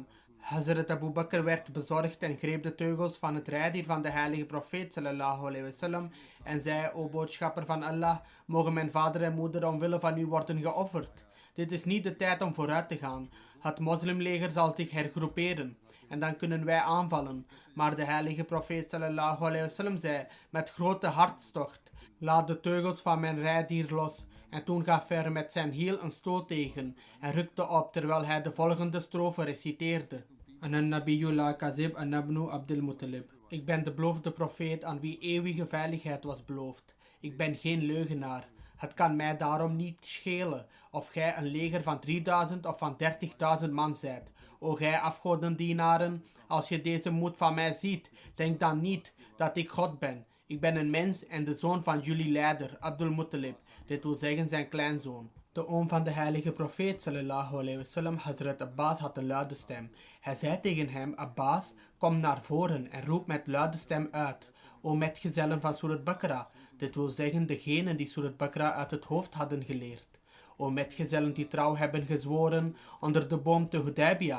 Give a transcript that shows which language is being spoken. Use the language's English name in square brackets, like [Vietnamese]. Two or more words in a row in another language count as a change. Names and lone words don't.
[Dutch] Hazrat Abu Bakr werd bezorgd en greep de teugels van het rijdier van de heilige profeet [Arabic] صلى الله عليه وسلم [Dutch] en zei: o boodschapper van Allah, mogen mijn vader en moeder omwille van u worden geofferd. Dit is niet de tijd om vooruit te gaan. Het moslimleger zal zich hergroeperen en dan kunnen wij aanvallen. Maar de heilige profeet [Arabic] صلى الله عليه وسلم [Dutch] zei met grote hartstocht: laat de teugels van mijn rijdier los. En toen gaf hij er met zijn hiel een stoot tegen en rukte op terwijl hij de volgende strofe reciteerde. [Arabic] أنا النبي لا كذب أنا ابن عبد المطلب. [Dutch] Ik ben de beloofde profeet aan wie eeuwige veiligheid was beloofd. Ik ben geen leugenaar. Het kan mij daarom niet schelen of gij een leger van 3000 of van 30.000 man zijt. O gij afgodendienaren, als je deze moed van mij ziet, denk dan niet dat ik God ben. Ik ben een mens en de zoon van jullie leider, Abdul Muttalib, dit wil zeggen zijn kleinzoon. De oom van de heilige profeet [Arabic] صلى الله عليه وسلم, [Dutch] Hazrat Abbas, had een luide stem. Hij zei tegen hem: Abbas, kom naar voren en roep met luide stem uit: o metgezellen van Surat Baqarah, dit wil zeggen degenen die Surat Baqarah uit het hoofd hadden geleerd. O metgezellen die trouw hebben gezworen onder de boom te Hudaybiyah.